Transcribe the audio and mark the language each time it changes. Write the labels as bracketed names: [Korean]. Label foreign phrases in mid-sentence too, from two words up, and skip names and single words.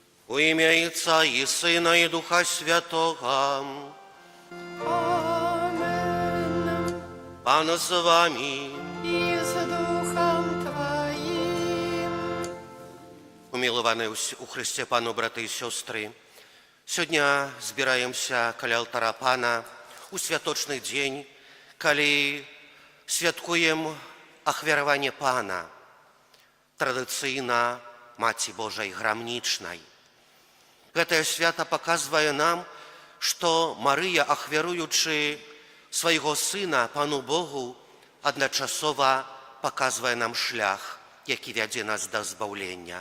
[Ukrainian] У ім'я Отця і Сина, і Духа Святого. Amen. Пан з вами. І з Духом Твоїм. Умиловані у Христі Пану, брати і сестри, сьогодні збираємося каля алтара Пана у святочний день, коли святкуємо ахвярування Пана, традиційно Маці Божої Грамнічної. [Belarusian] Гэтае свято показывае нам, што Марыя, ахвяруючы свайго сына Пану Богу, адначасова показвае нам шлях, які вядзе нас да збаўлення.